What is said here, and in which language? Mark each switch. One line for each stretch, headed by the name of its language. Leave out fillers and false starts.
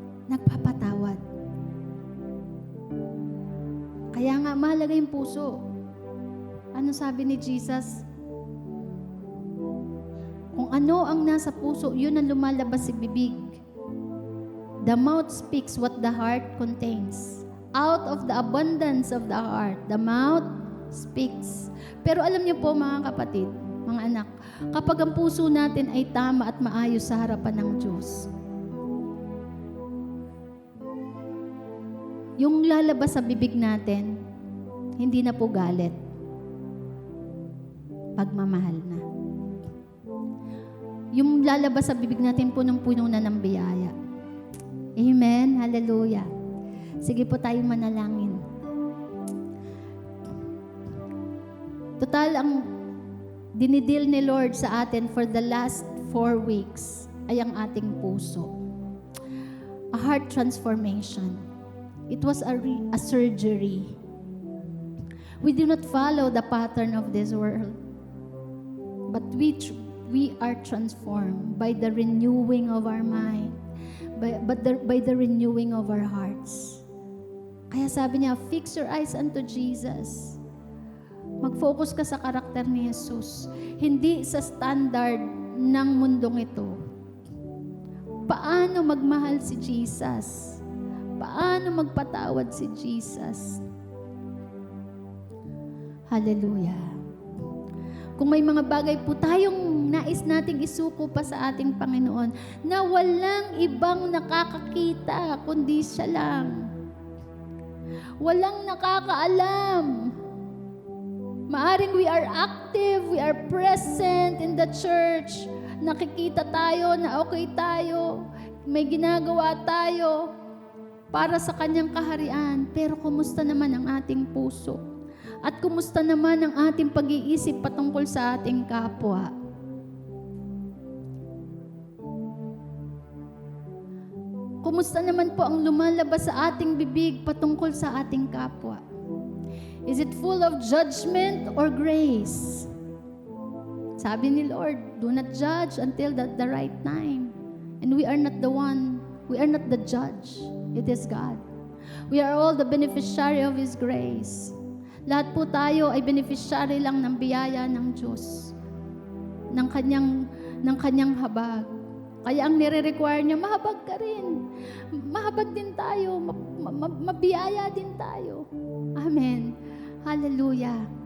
Filipino: Nagpapatawad. Kaya nga mahalaga yung puso. Ano sabi ni Jesus? Kung ano ang nasa puso, yun ang lumalabas sa bibig.
English: The mouth speaks what the heart contains. Out of the abundance of the heart, the mouth speaks.
Filipino: Pero alam niyo po mga kapatid, mga anak, kapag ang puso natin ay tama at maayos sa harapan ng Diyos, yung lalabas sa bibig natin, hindi na po galit. Pagmamahal na. Yung lalabas sa bibig natin, punong-puno na ng biyaya. Amen? Hallelujah. Sige po tayo manalangin. Total, ang dinidil ni Lord sa atin
English: for the last 4 weeks
Filipino: ay ang ating puso.
English: A heart transformation. It was a surgery. We do not follow the pattern of this world, but we are transformed by the renewing of our mind, by the renewing of our hearts.
Filipino: Kaya sabi niya,
English: fix your eyes unto Jesus.
Filipino: Mag-focus ka sa karakter ni Jesus, hindi sa standard ng mundong ito. Paano magmahal si Jesus? Paano magpatawad si Jesus? Hallelujah. Kung may mga bagay po tayong nais nating isuko pa sa ating Panginoon na walang ibang nakakakita kundi siya lang. Walang nakakaalam.
English: Maaring we are active, we are present in the church.
Filipino: Nakikita tayo na okay tayo. May ginagawa tayo para sa kanyang kaharian. Pero kumusta naman ang ating puso? At kumusta naman ang ating pag-iisip patungkol sa ating kapwa? Kumusta naman po ang lumalabas sa ating bibig patungkol sa ating kapwa?
English: Is it full of judgment or grace?
Filipino: Sabi ni Lord,
English: do not judge until the right time. And we are not the one, we are not the judge. It is God. We are all the beneficiary of His grace.
Filipino: Lahat po tayo ay beneficiary lang ng biyaya ng Diyos, ng kanyang habag. Kaya ang nire-require niya, mahabag ka rin. Mahabag din tayo, mabiyaya din tayo. Amen. Hallelujah.